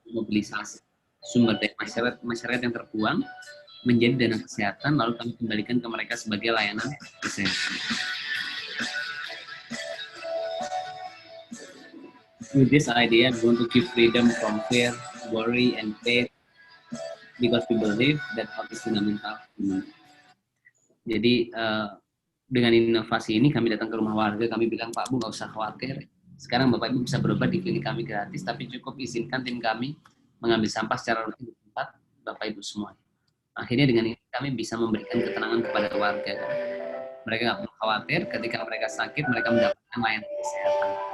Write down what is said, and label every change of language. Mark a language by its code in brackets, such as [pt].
[id] Mobilisasi sumber daya masyarakat yang terbuang menjadi dana kesehatan, lalu kami kembalikan ke mereka sebagai layanan kesehatan. [en] With this idea, we want to give freedom from fear, worry, and faith, because we believe that health is fundamental. [id] Jadi dengan inovasi ini kami datang ke rumah warga, kami bilang, Pak Bu nggak usah khawatir, sekarang Bapak Ibu bisa berobat di klinik kami gratis, tapi cukup izinkan tim kami mengambil sampah secara rutin di tempat Bapak Ibu semua. Akhirnya dengan ini kami bisa memberikan ketenangan kepada warga. Mereka nggak perlu khawatir, ketika mereka sakit, mereka mendapatkan layanan kesehatan.